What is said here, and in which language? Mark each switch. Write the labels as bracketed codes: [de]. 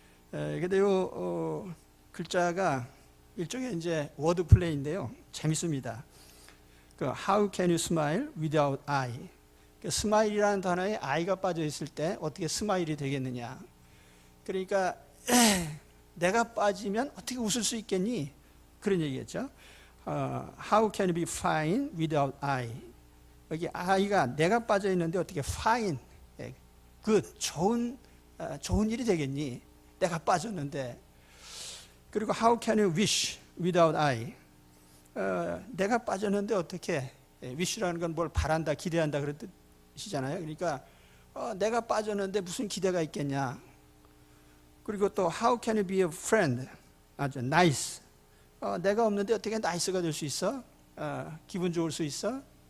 [ko] 근데 요 글자가 일종의 이제 워드 플레이인데요. 재밌습니다. 그 [en] How can you smile without I? [ko] 스마일이라는 단어에 I가 빠져 있을 때 어떻게 스마일이 되겠느냐? 그러니까 내가 빠지면 어떻게 웃을 수 있겠니? 그런 얘기겠죠. [en] How can you be fine without I? [ko] 여기 I가 내가 빠져 있는데 어떻게 fine, good, 좋은 일이 되겠니? 내가 빠졌는데. [en] 그리고 how can you wish without I? [ko] 내가 빠졌는데 어떻게, wish라는 건 뭘 바란다, 기대한다 그런 뜻이잖아요. 그러니까 내가 빠졌는데 무슨 기대가 있겠냐. [en] 그리고 또 how can you be a friend? [ko] 아주 nice. 내가 없는데 어떻게 nice가 될 수 있어? 기분 좋을 수 있어?